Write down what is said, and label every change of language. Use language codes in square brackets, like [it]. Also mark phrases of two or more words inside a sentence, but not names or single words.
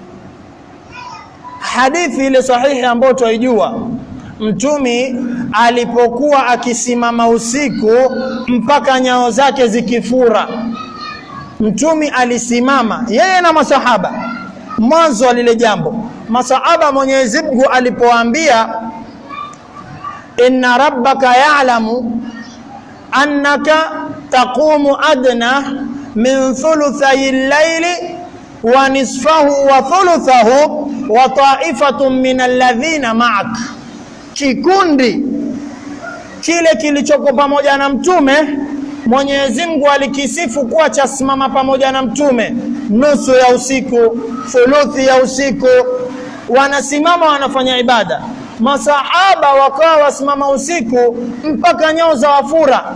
[sw] Hadithi ile sahihi ambayo tuijua, mtume alipokuwa akisimama usiku mpaka nyao zake zikifura, mtume alisimama yeye na masahaba. Mwanzo wa lile jambo masahaba, Mwenyezi Mungu alipoambia [ar] إن ربك يعلم أنك تقوم أدنى من ثلثي الليل ونصفه وثلثه وطائفة من الذين معك. [sw] Kikundi kile kilichoko pamoja na mtume Mwenyezi Mungu alikisifu kuwa cha simama pamoja na mtume nusu ya usiku, thuluthi ya usiku, wanasimama wanafanya ibada. Masahaba wakawa wasimama usiku mpaka nyao za wafura.